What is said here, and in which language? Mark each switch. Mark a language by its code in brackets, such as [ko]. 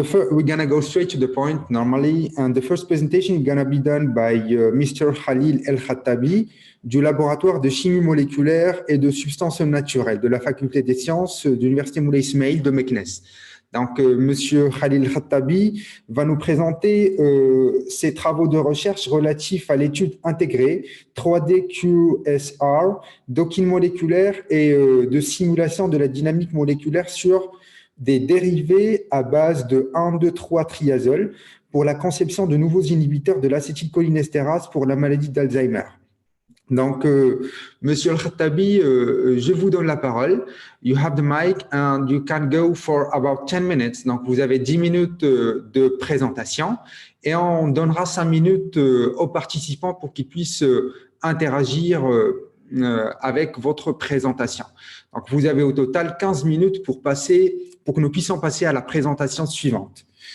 [en] We're gonna go straight to the point normally, and the first presentation is gonna be done by Mr. [fr] Khalil El-Khattabi du laboratoire de chimie moléculaire et de substances naturelles de la faculté des sciences de l'université Moulay Ismail de Meknès. Donc, Monsieur Khalil Khattabi va nous présenter ses travaux de recherche relatifs à l'étude intégrée 3D QSR, docking moléculaire et de simulation de la dynamique moléculaire sur des dérivés à base de 1,2,3-triazole pour la conception de nouveaux inhibiteurs de l'acétylcholinestérase pour la maladie d'Alzheimer. Donc, Monsieur Al-Khattabi, je vous donne la parole. [en] You have the mic and you can go for about 10 minutes. [fr] Donc, vous avez 10 minutes de présentation et on donnera 5 minutes aux participants pour qu'ils puissent interagir avec votre présentation. Donc, vous avez au total 15 minutes pour que nous puissions passer à la présentation suivante.